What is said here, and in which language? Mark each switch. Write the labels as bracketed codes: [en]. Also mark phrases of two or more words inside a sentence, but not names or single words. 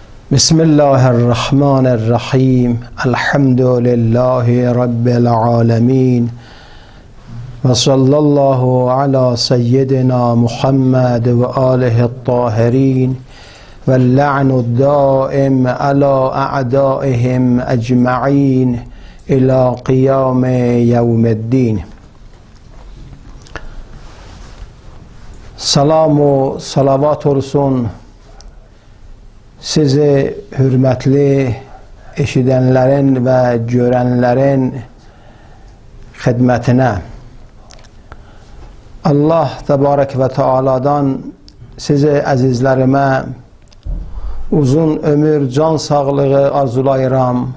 [ar] بسم الله الرحمن الرحيم الحمد لله رب العالمين وصلى الله على سيدنا محمد وآله الطاهرين واللعن الدائم على أعدائهم أجمعين إلى قيام يوم الدين. [az] Salam و salavat olsun sizi hürmetli eşidenlerin ve görenlerin hizmetine. Allah Tebarek ve Teala'dan sizi azizlerime uzun ömür, can sağlığı arzulayıram.